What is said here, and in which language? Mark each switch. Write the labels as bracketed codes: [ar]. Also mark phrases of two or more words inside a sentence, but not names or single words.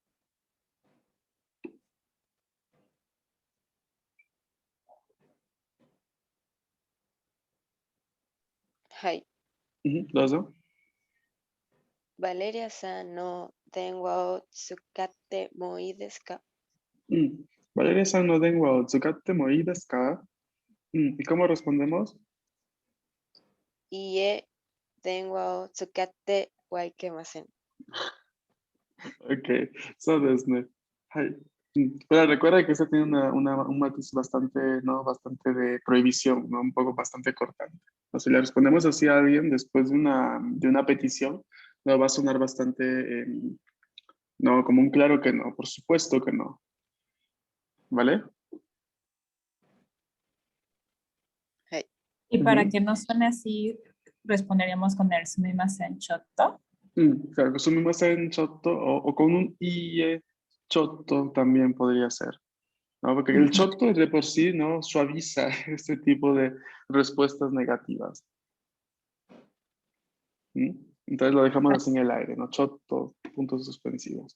[es] Hai. ¿Dos? [ja] ヴァレリアさんの電話を使ってもいいですか? ヴァレリアさんの電話を使ってもいいですか? [es] ¿Y cómo respondemos? [ja] いいえ電話を使ってはいけません. Ok, そうです。はい. [es] Pero recuerda que ese tiene un matiz bastante, ¿no? Bastante de prohibición, ¿no? Un poco bastante cortante. O sea, si le respondemos así a alguien después de una petición, no va a sonar bastante, no, como un claro que no, por supuesto que no. ¿Vale? Hai. Y para Ujú. que no suene así, responderíamos con el [ja] すみませんちょっと. [es] Claro, [ja] すみませんちょっと [es] o con un [ja] いいえちょっと [es] también podría ser. ¿No? Porque el chotto de por sí, ¿no? Suaviza este tipo de respuestas negativas. Entonces lo dejamos así en el aire, ¿no? Chotto, puntos suspensivos.